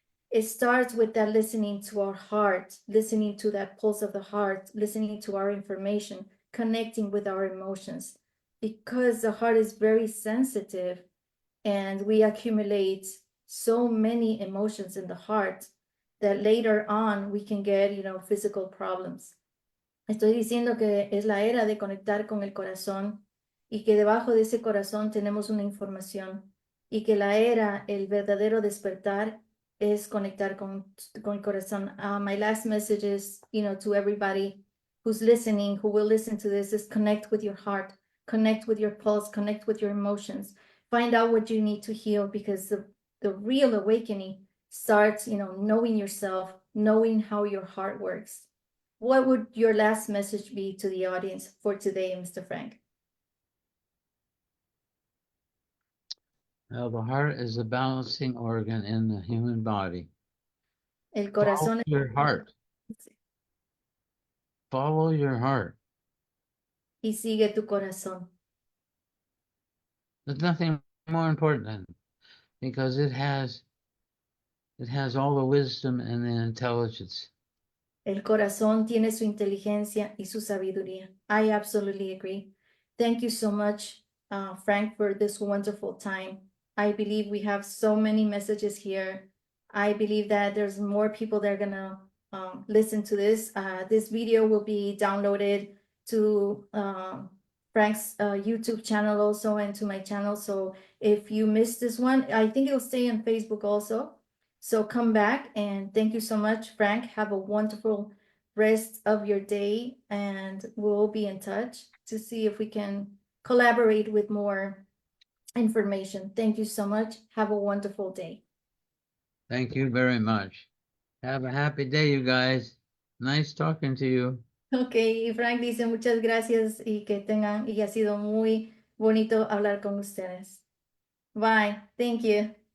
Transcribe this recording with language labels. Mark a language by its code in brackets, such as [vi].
[en] It starts with that listening to our heart, listening to that pulse of the heart, listening to our information, connecting with our emotions, because the heart is very sensitive and we accumulate so many emotions in the heart that later on we can get, physical problems. [es] Estoy diciendo que es la era de conectar con el corazón y que debajo de ese corazón tenemos una información y que la era, el verdadero despertar es conectar con el corazón. [en] My last message is, to everybody who's listening, who will listen to this, is connect with your heart, connect with your pulse, connect with your emotions, find out what you need to heal, because the real awakening starts, knowing yourself, knowing how your heart works. What would your last message be to the audience for today, Mr. Frank? Well, the heart is a balancing organ in the human body. [es] El corazón. [en] Follow your heart. Follow your heart. [es] Y sigue tu corazón. [en] There's nothing more important than it, because it has all the wisdom and the intelligence. [es] El corazón tiene su inteligencia y su sabiduría. [en] I absolutely agree. Thank you so much, Frank, for this wonderful time. I believe we have so many messages here. I believe that there's more people that are gonna listen to this. This video will be downloaded to Frank's YouTube channel also, and to my channel. So if you missed this one, I think it'll stay on Facebook also. So come back, and thank you so much, Frank. Have a wonderful rest of your day, and we'll be in touch to see if we can collaborate with more information. Thank you so much. Have a wonderful day. Thank you very much. Have a happy day, you guys. Nice talking to you. [es] Ok, y Frank dice muchas gracias y que tengan, y ha sido muy bonito hablar con ustedes. [en] Bye. Thank you.